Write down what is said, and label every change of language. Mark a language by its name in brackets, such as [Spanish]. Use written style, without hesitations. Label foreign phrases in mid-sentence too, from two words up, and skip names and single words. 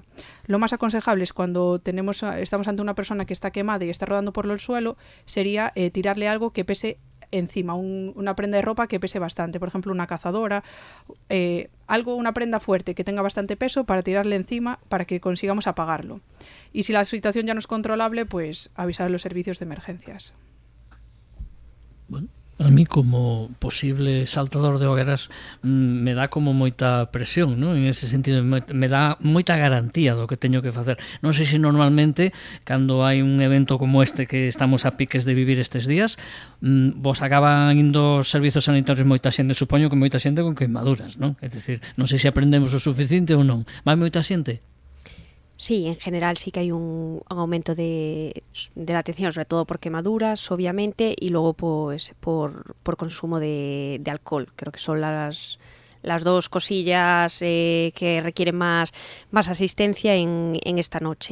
[Spanish] Lo más aconsejable es cuando estamos ante una persona que está quemada y está rodando por el suelo, sería tirarle algo que pese encima, una prenda de ropa que pese bastante, por ejemplo una cazadora, una prenda fuerte que tenga bastante peso para tirarle encima para que consigamos apagarlo. Y si la situación ya no es controlable, pues avisar a los servicios de emergencias. Bueno, a mí como posible saltador de hogueras [Galician] me dá como moita presión, [Spanish] ¿no? En ese sentido [Galician] me dá moita garantía do que teño que facer. Non sei se normalmente cando hai un evento como este que estamos a piques de vivir estes días, vos acaban indo aos servizos sanitarios moita xente, supoño que moita xente con queimaduras, non? É dicir, non sei se aprendemos o suficiente ou non. Vai moita xente? [Spanish] Sí, en general sí que hay un aumento de la atención, sobre todo por quemaduras, obviamente, y luego pues por consumo de alcohol. Creo que son las dos cosillas que requieren más asistencia en esta noche.